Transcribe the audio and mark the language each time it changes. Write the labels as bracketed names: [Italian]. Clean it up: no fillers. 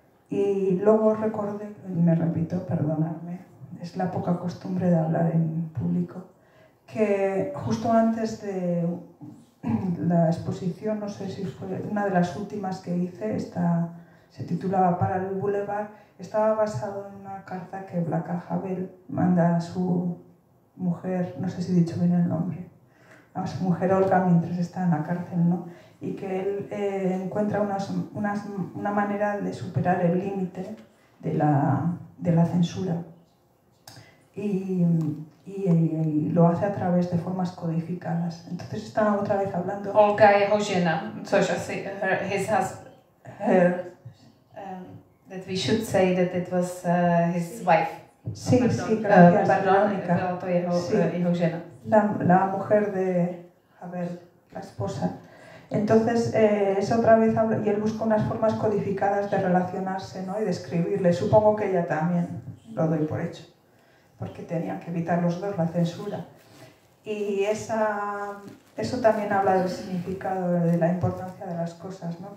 [Spanish] Y luego recordé, me repito, perdonadme, es la poca costumbre de hablar en público, que justo antes de la exposición, no sé si fue una de las últimas que hice, se titulaba Para el Boulevard, estaba basado en una carta que Blanca Havel manda a su mujer, no sé si he dicho bien el nombre, a su mujer Olga mientras está en la cárcel, ¿no? Y que él encuentra una manera de superar el límite de la censura. Y lo hace a través de formas codificadas. Entonces está otra vez hablando... [Czech] Olga jeho žena, což asi [English] his husband. Her. That we should say that it was his wife. [Spanish] Sí, sí, gracias, [Czech] pardon, byla to jeho žena. [Spanish] La mujer de Havel, la esposa. Entonces, es otra vez, y él busca unas formas codificadas de relacionarse, ¿no? Y de escribirle. Supongo que ella también, lo doy por hecho, porque tenían que evitar los dos la censura. Y eso también habla del significado, de la importancia de las cosas, ¿no?